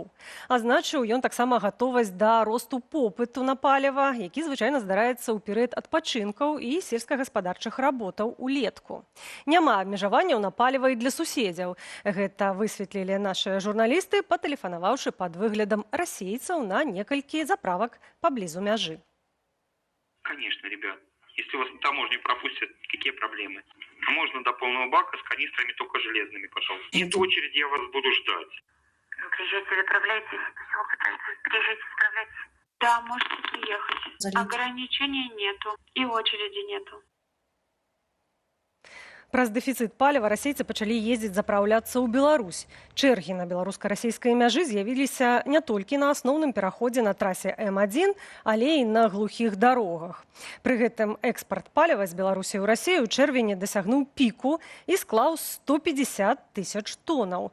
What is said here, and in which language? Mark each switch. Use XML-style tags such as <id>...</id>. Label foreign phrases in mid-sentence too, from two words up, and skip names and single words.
<be>Азначыў ён таксама гатовасць да росту попыту на паліва, які звычайна здараецца ў перыяд адпачынкаў і сельскагаспадарчых работаў улетку. Няма абмежаванняў на паліва і для суседзяў. Гэта высветлілі нашыя журналісты, патэлефанаваўшы пад выглядам расейцаў на некалькі заправак паблізу мяжы.</be> <ru>Конечно, ребят. Если вас на таможню пропустят, какие проблемы? Можно до полного бака с канистрами, только железными, пожалуйста. Нет очереди, я вас буду ждать. Вы приезжайте, заправляйтесь. Все, пытайтесь. Приезжайте, заправляйтесь. Да, можете приехать. Ограничений нету. И очереди нету.</ru> <be>Праз дэфіцыт паліва расейцы пачалі ездзіць запраўляцца ў Беларусь. Чэргі на беларуска-расійскай мяжы з'явіліся не толькі на асноўным пераходзе на трасе М1, але і на глухіх дарогах. Пры гэтым экспарт паліва з Беларусі ў Расію ў чэрвені дасягнуў піку і склаў 150 тысяч тонаў.</be>